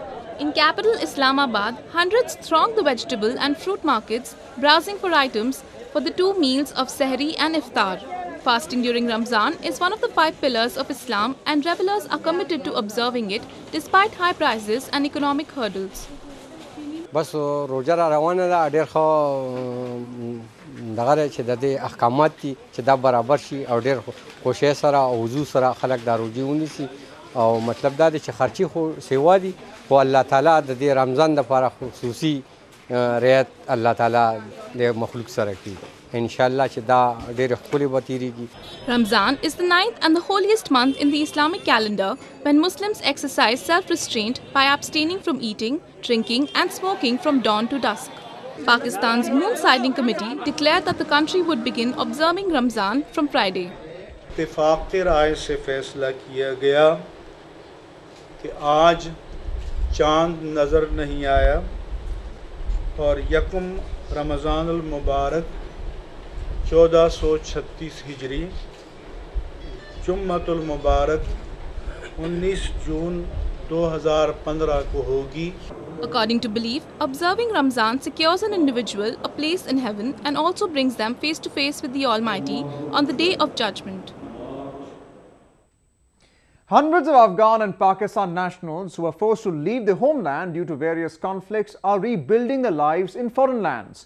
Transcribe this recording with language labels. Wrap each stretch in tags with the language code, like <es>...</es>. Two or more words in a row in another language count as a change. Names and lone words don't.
<en>In capital Islamabad, hundreds throng the vegetable and fruit markets, browsing for items for the 2 meals of Sehri and Iftar. Fasting during Ramzan is one of the 5 pillars of Islam, and revelers are committed to observing it despite high prices and economic hurdles.</en> <ps>بس روزه را روانه ده ډېر ښه دغه چې د دې احکامات دي چې دا برابر شي او ډېر خوشۍ سره او وضو سره خلک دا روزي ونیسي او مطلب دا دی چې خرچي خو سیوا دي خو الله تعالی د دې رمضان دپاره خصوصي رعایت الله تعالی د مخلوق سره کوي انشاءالله چې دا ډېرې ښکلې به تېرېږي.</ps> <en>Ramzan is the 9th and the holiest month in the Islamic calendar when Muslims exercise self-restraint by abstaining from eating, drinking and smoking from dawn to dusk. Pakistan's Moon Sighting Committee declared that the country would begin observing Ramzan from Friday.</en> <ur>اتفاق کے رائے سے فیصلہ کیا گیا کہ آج چاند نظر نہیں آیا اور یکم رمضان المبارک 1436 ہجری جمعۃ المبارک 19 جون 2015 کو ہوگی.</ur> <en>According to belief, observing Ramzan secures an individual a place in heaven and also brings them face to face with the Almighty on the Day of Judgment. Hundreds of Afghan and Pakistan nationals who are forced to leave their homeland due to various conflicts are rebuilding their lives in foreign lands.</en>